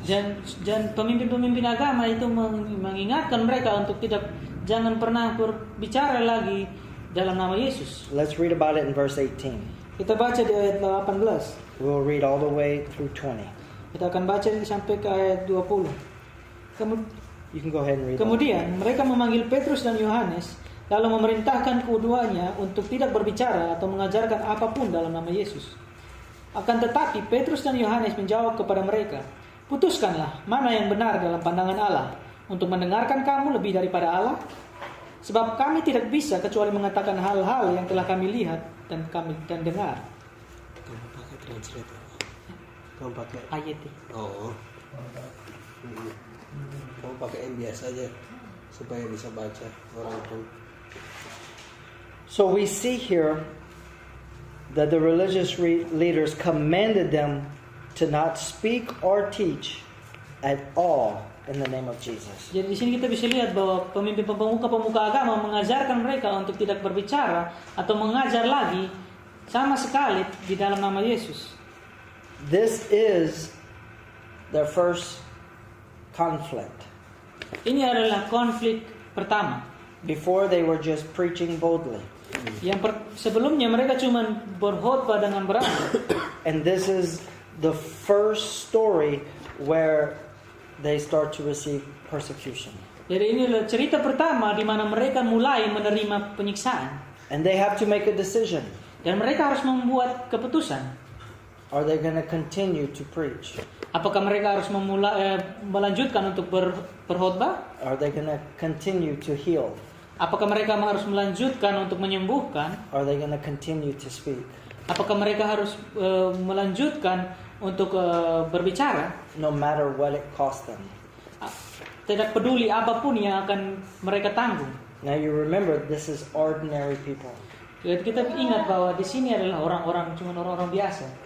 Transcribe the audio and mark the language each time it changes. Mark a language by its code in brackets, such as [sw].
[id] Dan pemimpin-pemimpin agama itu mengingatkan mereka untuk jangan pernah berbicara lagi dalam nama Yesus. [en] Let's read about it in verse 18. [id] Kita baca di ayat 18. [en] We'll read all the way through 20. [id] Kita akan baca sampai ke ayat 20. [en] You can go ahead and read. [id] Kemudian mereka memanggil Petrus dan Yohanes, lalu memerintahkan keduanya untuk tidak berbicara atau mengajarkan apapun dalam nama Yesus. Akan tetapi Petrus dan Yohanes menjawab kepada mereka, "Putuskanlah mana yang benar dalam pandangan Allah, untuk mendengarkan kamu lebih daripada Allah? Sebab kami tidak bisa kecuali mengatakan hal-hal yang telah kami lihat dan dengar." Kamu pakai translator. Kamu pakai Ayat. Oh. Kamu pakai yang biasa aja supaya bisa baca orang pun. [en] So we see here that the religious leaders commanded them to not speak or teach at all in the name of Jesus. [id] Jadi di sini kita bisa lihat bahwa pemimpin pemuka agama mengajarkan mereka untuk tidak berbicara atau mengajar lagi sama sekali di dalam nama Yesus. [en] This is their first conflict. [id] Ini adalah konflik pertama. [en] Before they were just preaching boldly. [id] Sebelumnya mereka cuma berkhotbah dengan berani. [en] And this is the first story where they start to receive persecution. [id] Jadi ini adalah cerita pertama di mana mereka mulai menerima penyiksaan. [en] And they have to make a decision. [id] Dan mereka harus membuat keputusan. [en] Are they going to continue to preach? [id] Apakah mereka harus melanjutkan untuk berkhotbah? [en] Are they going to continue to heal? [id] Apakah mereka harus melanjutkan untuk menyembuhkan? [en] Are they going to continue to speak? [id] Apakah mereka harus melanjutkan untuk berbicara? [en] No matter what it costs them. [id] Tidak peduli apapun yang akan mereka tanggung. [en] Now you remember, this is ordinary people. [id] Jadi kita ingat bahwa di sini adalah orang-orang biasa.